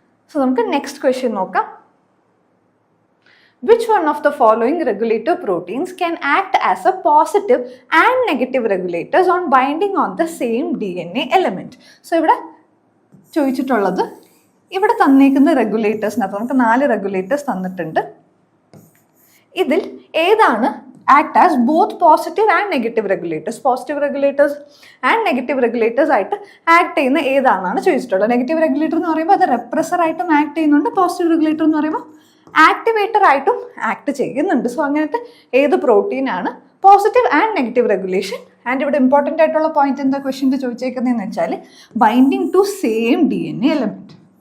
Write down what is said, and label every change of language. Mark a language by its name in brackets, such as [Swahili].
[English] So [Malayalam] നമുക്ക് [English] next question നോക്കാം. Which one of the following regulator proteins can act as a positive and negative regulators on binding on the same DNA element? [Malayalam] So ഇവിടെ ചോദിച്ചിട്ടുള്ളത്, ഇവിടെ തന്നേക്കുന്ന റെഗുലേറ്റേഴ്സിനകത്ത് നമുക്ക് 4 regulators തന്നിട്ടുണ്ട്. ഇതിൽ ഏതാണ് [English] act as both positive and negative regulators? Positive regulators and negative regulators [Malayalam] ആയിട്ട് act ചെയ്യുന്ന ഏതാണെന്നാണ് ചോദിച്ചിട്ടുള്ളത്. നെഗറ്റീവ് റെഗുലേറ്റർ എന്ന് പറയുമ്പോൾ അത് റെപ്രസർ ആയിട്ടും ആക്ട് ചെയ്യുന്നുണ്ട്, പോസിറ്റീവ് റെഗുലേറ്റർ എന്ന് പറയുമ്പോൾ ആക്ടിവേറ്റർ ആയിട്ടും ആക്ട് ചെയ്യുന്നുണ്ട്. സോ അങ്ങനത്തെ ഏത് പ്രോട്ടീനാണ് positive and negative regulation? And ഇവിടെ ഇമ്പോർട്ടൻ്റ് ആയിട്ടുള്ള പോയിന്റ് എന്താ ക്വസ്റ്റ്യൻ്റെ ചോദിച്ചേക്കുന്നതെന്ന് വെച്ചാൽ [English] Binding to same DNA element.